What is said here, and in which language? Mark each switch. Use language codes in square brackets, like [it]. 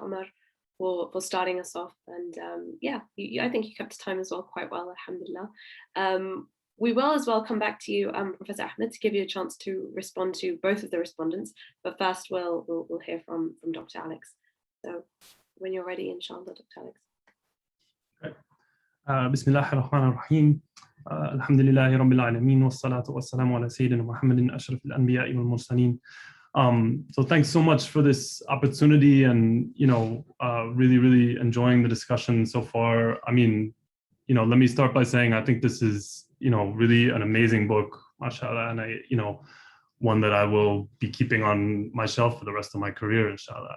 [en] Omar, for starting us off. And yeah, I think you kept time as well quite well, alhamdulillah. We will as well come back to you, Professor Ahmed, to give you a chance to respond to both of the respondents. But first, we'll hear from Dr. Alex. So when you're ready, inshallah, Dr. Alex. [ar] بسم الله الرحمن الرحيم الحمد لله رب العالمين والصلاة والسلام على سيدنا محمد أشرف الأنبياء والمرسلين. [en] So thanks so much for this opportunity, and you know, really enjoying the discussion so far. I mean, you know, let me start by saying I think this is, you know, really an amazing book, mashallah, and you know, one that I will be keeping on my shelf for the rest of my career, inshallah.